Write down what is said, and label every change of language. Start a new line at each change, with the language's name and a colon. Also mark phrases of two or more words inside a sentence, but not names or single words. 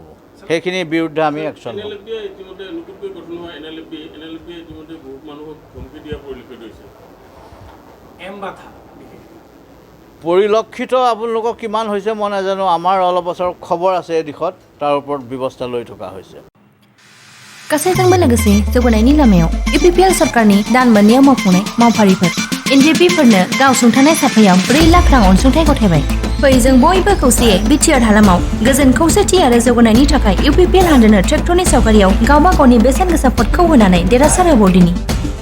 Assamese: সেইখিনিৰ বিৰুদ্ধে আমি একশ্যন ল'ম। পৰিলক্ষিত আপোনালোকক কিমান হৈছে মই নাজানো। আমাৰ অলপ বছৰ খবৰ আছে এই দিশত, তাৰ ওপৰত ব্যৱস্থা লৈ থকা হৈছে।
Bodo: गासैजोंबो लोगोसे जौगानायनि लामायाव UPPL सरकारनि दान मोननायाव मावफुंनाय मावफारिफोर NJPफोरनो गावसुंथानाय साफायाव 4 लाख रां अनसुंथाइ गथायबाय। फै जों बयबो खौसेयै BTR हालामाव गोजोन खौसेथि आरो जौगानायनि थाखाय UPPL हानजानो ट्रेक्टरनि सावगारियाव गावबा गावनि बेसेन गोसा भटखौ होनानै देरहासार होबावदिनि।